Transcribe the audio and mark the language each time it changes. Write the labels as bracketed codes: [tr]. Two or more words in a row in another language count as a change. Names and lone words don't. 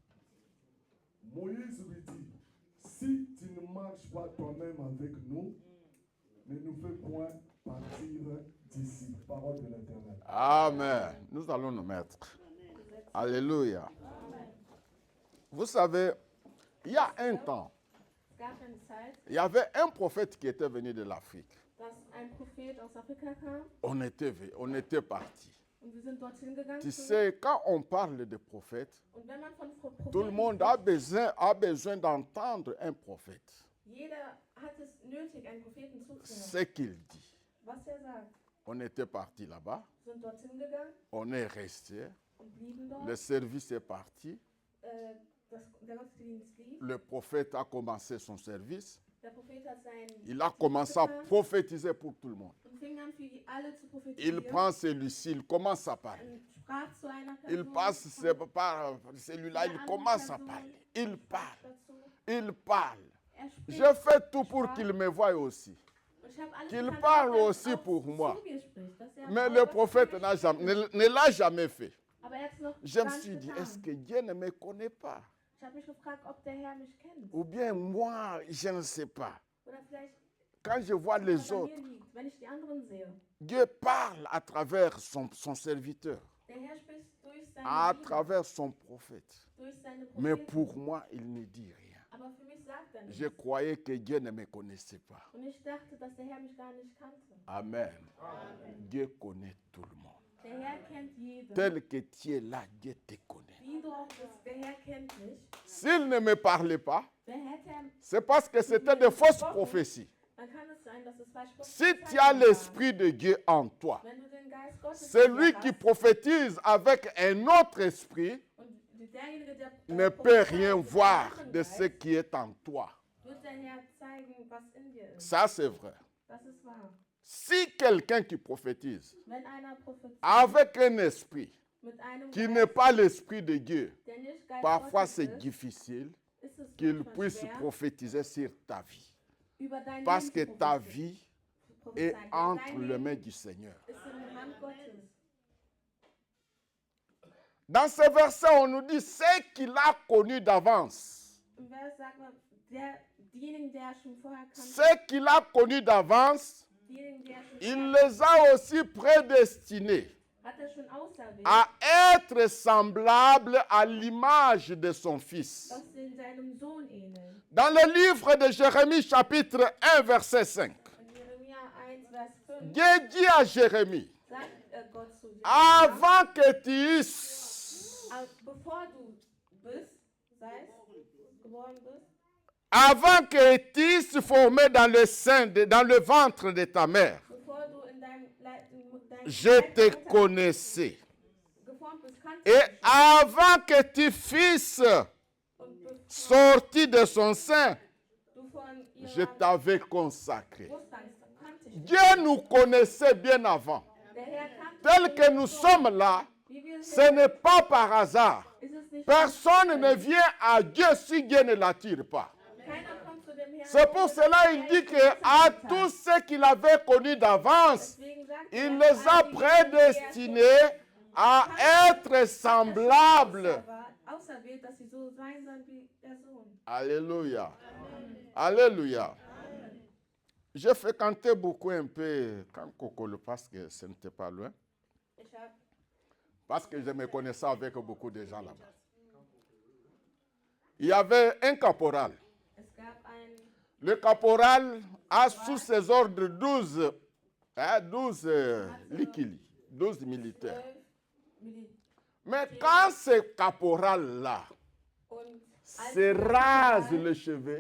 [fr] Moïse lui dit, si tu ne marches pas toi-même avec nous, ne nous fais point partir d'ici. Parole de l'Éternel. Amen. Nous allons nous mettre. Alléluia. Vous savez, il y a un temps, [de] Es gab eine Zeit, [fr] il y avait un prophète qui était venu de l'Afrique. [de] dass ein Prophet aus Afrika kam [fr] On était parti. [de] und wir sind dorthin gegangen. [fr] Tu sais, quand on parle de prophète, [de] Und wenn man von [fr] tout le [de] Propheten [fr] monde a besoin d'entendre un prophète. [de] jeder hat es nötig, einen Propheten zuzuhören. [fr] Ce qu'il dit. [de] Was sagt. [fr] On était parti là-bas, [de] Wir sind dorthin gegangen [fr] on est resté, [de] und blieben dort. [fr] le service est parti, [de] Der Gottesdienst lief. [fr] le prophète a commencé son service, [de] Der Prophet hat seinen [fr] il a commencé à prophétiser pour tout le monde. [de] und fing an, für die alle zu [fr] Il [de] prophetisieren. [fr] prend celui-ci, il commence à parler. [de] Und sprach zu einer [fr] Il [de] Person. [fr] passe par celui-là, il commence à parler. Il parle, [de] Dazu. [fr] il parle. [de] Spricht. [fr] Je fais tout pour qu'il me voie aussi. [de] Und ich habe alles [fr] qu'il [de] getan, [fr] parle [de] dass er [fr] aussi [de] auch [fr] pour moi. [de] zu mir spricht, dass er [fr] Mais [de] auch [fr] le [de] was [fr] prophète [de] zu mir [fr] n'a [de] spricht. [fr] jamais- ne l'a jamais fait. [de] Aber er hat's noch [fr] Je me [de] gar [fr] suis [de] nicht [fr] dit, [de] getan. [fr] est-ce que Dieu ne me connaît pas? [de] Ich habe mich gefragt, ob der Herr mich kennt. [fr] Ou bien moi, je ne sais pas. [de] Oder vielleicht, [fr] Quand je vois [de] was [fr] les [de] an [fr] autres, [de] mir liegt, wenn ich die anderen sehe. [fr] Dieu parle à travers son serviteur, [de] Der Herr spricht durch seine [fr] à [de] Liebe, [fr] travers son prophète. [de] durch seine [fr] Mais [de] Propheten. [fr] pour moi, il ne dit rien. [de] Aber für mich sagt er [fr] Je [de] nichts. [fr] croyais que Dieu ne me connaissait pas. [de] Und ich dachte, dass der Herr mich gar nicht kannte. [fr] Amen. Dieu connaît tout le monde. [de] Der Herr kennt jeden. [fr] Tel que tu es là, Dieu te connaît. [de] Wie du auch bist, der Herr kennt mich. [fr] S'il ne me parlait pas, [de] Wer hätte er, [fr] c'est parce que c'était de fausses prophéties. [de] dann kann es sein, dass es falsch [fr] Si tu as l'Esprit de Dieu en toi, [de] Wenn du den Geist Gottes in [fr] celui [de] dir [fr] qui [de] hast, [fr] prophétise avec un autre esprit [de] und derjenige, der [fr] ne peut [de] prophezeit [fr] rien [de] mit einem [fr] voir [de] anderen [fr] de ce [de] Geist, [fr] qui est en toi. [de] wird der Herr zeigen, was in dir ist. [fr] Ça, c'est vrai. [de] Das ist wahr. [fr] Si quelqu'un qui prophétise [de] Wenn einer prophezeit [fr] avec un esprit [de] mit einem [fr] qui [de] Geist, [fr] n'est pas l'Esprit de Dieu, [de] der nicht Geist [fr] parfois [de] Gottes [fr] c'est [de] ist, [fr] difficile [de] ist es [fr] qu'il [de] manchmal [fr] puisse [de] schwer, [fr] prophétiser sur ta vie. [de] über dein [fr] Parce que [de] Leben zu [fr] ta vie est [de] prophezeien. Denn [fr] entre [de] dein [fr] les [de] Leben [fr] mains du Seigneur. [de] ist in der Hand Gottes. [fr] Dans ce verset, on nous dit ce qu'il a connu d'avance. [de] Im Vers sagt man, diejenigen, die er schon vorher kannte, [fr] Ce qu'il a connu d'avance, [de] diejenigen, die er schon [fr] il [de] vorher [fr] les a aussi prédestinés [de] hat er schon auserwählt, [fr] à être semblables à l'image de son Fils. [de] dass sie in seinem Sohn ähneln. [fr] Dans le livre de Jérémie, chapitre 1, verset 5, [de] In Jeremia 1, Vers 5 [fr] Dieu dit à Jérémie, [de] Gott zu dir. [fr] avant que tu eusses, [de] Bevor du geboren bist, [fr] avant que tu eusses formé dans le sein, dans le ventre de ta mère, [de] bevor du in deinem [fr] je [de] Leib [fr] te [de] der Mutter [fr] connaissais. [de] geformt bist, kannte [fr] Et [de] ich dich. [fr] avant que tu fusses [de] Und bevor [fr] sorti de son sein, [de] du von [fr] je [de] ihrer [fr] t'avais consacré. [de] Brust standst, kannte ich dich. [fr] Dieu nous connaissait bien avant. [de] Der Herr kannte [fr] Tel [de] uns [fr] que nous [de] schon. [fr] sommes là, [de] Wie wir [fr] ce [de] sind, [fr] n'est pas par hasard. [de] ist es nicht [fr] Personne ne vient à Dieu si Dieu ne l'attire pas. [de] Keiner kommt zu dem Herrn. [fr] C'est pour cela qu'il dit qu'à tous ceux qu'il avait connus d'avance, [de] Deswegen sagt [fr] il [de] er, [fr] les a [de] all die, die er [fr] prédestinés à être semblables. [de] auserwählt, dass sie so sein sollen wie der Sohn. [fr] Alléluia. Alléluia. J'ai fréquenté beaucoup un peu quand Kokolo parce que ce n'était pas loin. [de] Ich habe [fr] Parce que je me connaissais avec beaucoup de gens là-bas. Il y avait un caporal. [de] Es gab ein [fr] Le caporal a sous ses ordres 12 likili, 12 militaires. [de] 12 Militär. [fr] Mais quand ce caporal-là [de] Und als [fr] se rase les cheveux,